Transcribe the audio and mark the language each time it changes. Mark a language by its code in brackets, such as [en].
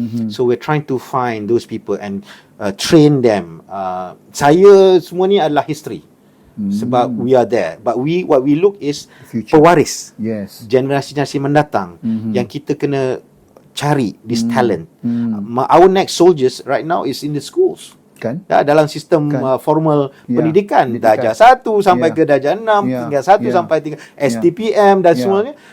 [en] So we're trying to find those people and train them. [ms] Saya semua ni adalah history. [en] Sebab we are there, but what we look is pewaris. [ms] Generasi-generasi mendatang yang kita kena cari [en] this talent. Our next soldiers right now is in the schools. [ms] Kan? Dalam sistem formal pendidikan, darjah 1 sampai ke darjah 6, tinggal 1 sampai 3 STPM dan semuanya.